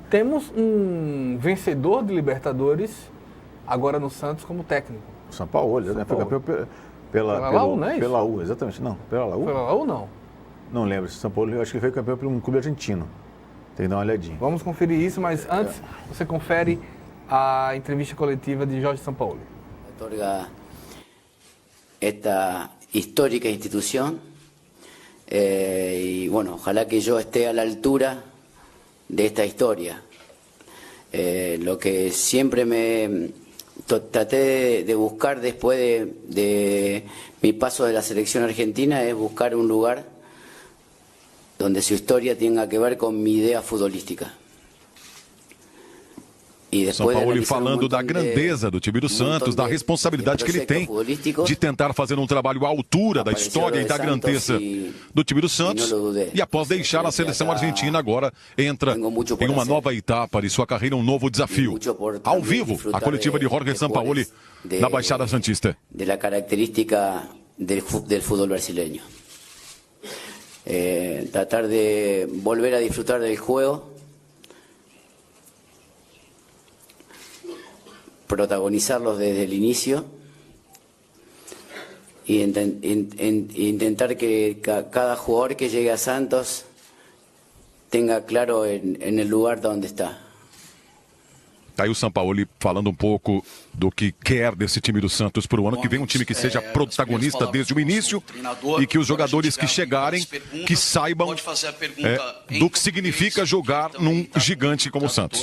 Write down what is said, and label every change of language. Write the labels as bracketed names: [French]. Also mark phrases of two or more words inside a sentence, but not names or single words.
[Portuguese] Temos um vencedor de Libertadores agora no Santos como técnico. São Paulo, né? Foi campeão pela Laú, não é isso? Pela Laú, exatamente. Não, pela Laú? Pela Laú, não? Não lembro. São Paulo, eu acho que ele foi campeão por um clube argentino. Tem que dar uma olhadinha. Vamos conferir isso, mas antes você confere a entrevista coletiva de Jorge Sampaoli. [Spanish] Otorga esta histórica institución y bueno, ojalá que yo esté a la altura de esta historia. Lo que siempre traté de buscar después de mi paso de la selección argentina es buscar un lugar donde su historia tenga que ver con mi idea futbolística. [Portuguese] Sampaoli falando da grandeza do time do Santos, da responsabilidade que ele tem de tentar fazer um trabalho à altura da história e da grandeza do time do Santos. E após deixar a seleção argentina, agora entra em uma nova etapa de sua carreira, um novo desafio. Ao vivo, a coletiva de Jorge Sampaoli na Baixada Santista. [Spanish] Da característica del fútbol brasileño. Tratar de volver a disfrutar del juego, protagonizarlos desde el inicio y intentar que cada jugador que llegue a Santos tenga claro en el lugar donde está. [Portuguese] Aí o Sampaoli falando um pouco do que quer desse time do Santos para o ano que vem, um time que seja protagonista desde o início e que os jogadores que chegarem, que saibam do que significa jogar num gigante como o Santos.